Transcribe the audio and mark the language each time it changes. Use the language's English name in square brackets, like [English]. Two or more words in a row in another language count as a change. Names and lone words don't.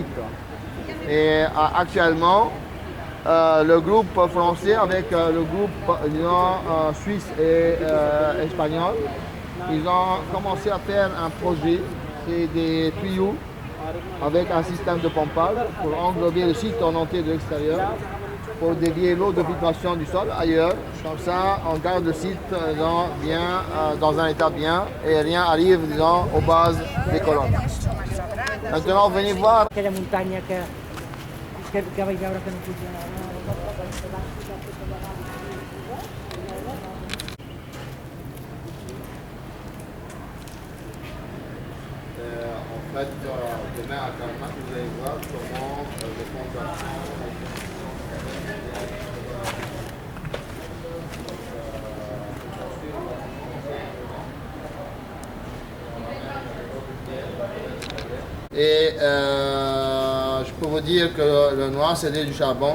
[French] Et actuellement, le groupe français avec le groupe suisse et espagnol, ils ont commencé à faire un projet, c'est des tuyaux avec un système de pompage pour englober le site en entier de l'extérieur, pour dévier l'eau de filtration du sol ailleurs. Comme ça, on garde le site dans un état bien et rien arrive aux bases des colonnes. Maintenant, venez voir. [Catalan] Aquella muntanya que vaig veure que no funcionava. [French] En fait, demain à Carnac, vous allez voir comment les fondations. Et je peux vous dire que le noir c'est du charbon.